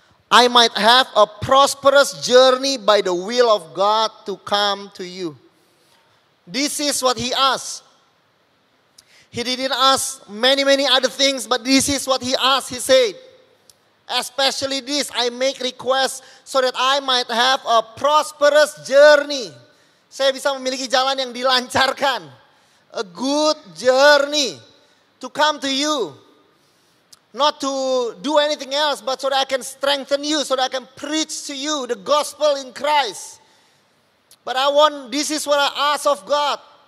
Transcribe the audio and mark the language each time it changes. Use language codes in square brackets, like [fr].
[en] I might have a prosperous journey by the will of God to come to you. This is what he asked. He didn't ask many other things, but this is what he asked. He said, especially this, I make request so that I might have a prosperous journey. [id] Saya bisa memiliki jalan yang dilancarkan. [en] A good journey to come to you. Not to do anything else, but so that I can strengthen you, so that I can preach to you the gospel in Christ. But this is what I ask of God.